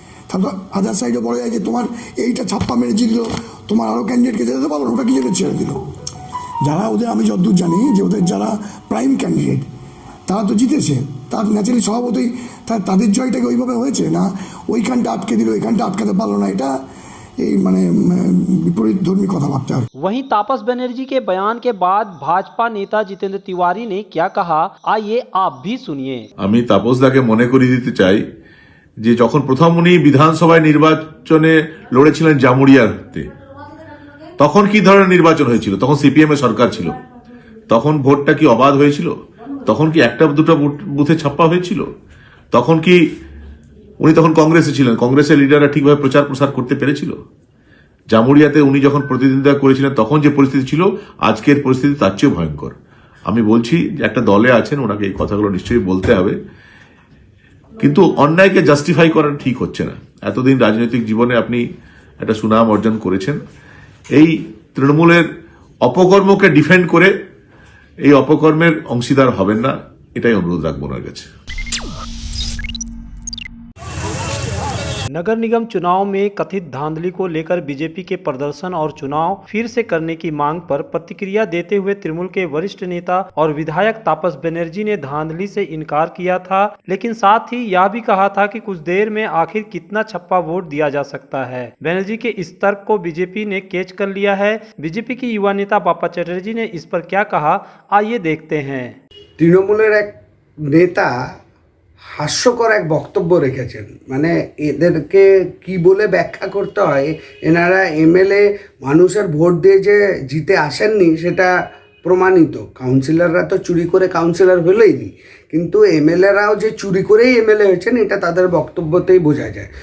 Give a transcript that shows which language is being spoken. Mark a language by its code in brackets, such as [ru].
[bn] তাহলে তো আদার সাইডে বলা যায় যে তোমার এইটা ছাপ্পা মেরে জিতলো, তোমার আরও ক্যান্ডিডেটকে যেতে পারো, ওটা কি জন্য ছেড়ে দিল? যারা ওদের, আমি যতদূর জানি যে ওদের যারা প্রাইম ক্যান্ডিডেট তারা তো জিতেছে, তার ন্যাচারালি স্বভাবতই তাদের জয়টাকে ওইভাবে হয়েছে না, ওইখানটা আটকে দিল, ওইখানটা আটকাতে পারলো না। এটা এই মানে বিপরীত ধর্মী কথাবার্তা। [hi] वहीं तापस बनर्जी के बयान के बाद भाजपा नेता जितेंद्र तिवारी ने क्या कहा, आइए आप भी सुनिए। [bn] আমি তাপসদাকে মনে করিয়ে দিতে চাই যে যখন প্রথম উনি বিধানসভায় নির্বাচনে লড়েছিলেন জামুরিয়াতে, তখন কি ধরনের নির্বাচন হয়েছিল? তখন সিপিএম এর সরকার ছিল। তখন ভোটটা কি অবাধ হয়েছিল? তখন কি একটা দুটো বুথে ছাপ্পা হয়েছিল? তখন কি উনি তখন কংগ্রেসে ছিলেন, কংগ্রেসের লিডাররা ঠিকভাবে প্রচার প্রসার করতে পেরেছিল? জামুরিয়াতে উনি যখন প্রতিদ্বন্দ্বিতা করেছিলেন তখন যে পরিস্থিতি ছিল, আজকের পরিস্থিতি তার চেয়েও ভয়ঙ্কর। আমি বলছি যে একটা দলে আছেন, ওনাকে এই কথাগুলো নিশ্চয়ই বলতে হবে, কিন্তু অন্যায়কে জাস্টিফাই করা ঠিক হচ্ছে না। এতদিন রাজনৈতিক জীবনে আপনি একটা সুনাম অর্জন করেছেন, এই তৃণমূলের অপকর্মকে ডিফেন্ড করে এই অপকর্মের অংশীদার হবেন না, এটাই অনুরোধ রাখবো ওনার কাছে। [hi] नगर निगम चुनाव में कथित धांधली को लेकर बीजेपी के प्रदर्शन और चुनाव फिर से करने की मांग पर प्रतिक्रिया देते हुए तृणमूल के वरिष्ठ नेता और विधायक तापस बनर्जी ने धांधली से इनकार किया था, लेकिन साथ ही यह भी कहा था कि कुछ देर में आखिर कितना छप्पा वोट दिया जा सकता है। बनर्जी के इस तर्क को बीजेपी ने कैच कर लिया है। बीजेपी की युवा नेता बापा चटर्जी ने इस पर क्या कहा, आइए देखते हैं। [bn] তৃণমূলের এক নেতা হাস্যকর এক বক্তব্য রেখেছেন। মানে এদেরকে কি বলে ব্যাখ্যা করতে হয়, এনারা এমএলএ মানুষের ভোট দিয়ে যে জিতে আসেননি সেটা প্রমাণিত। কাউন্সিলররা তো চুরি করে কাউন্সিলর হলেইনি, কিন্তু এমএলএরাও যে চুরি করেই এমএলএ হয়েছেন এটা তাদের বক্তব্যতেই বোঝা যায়।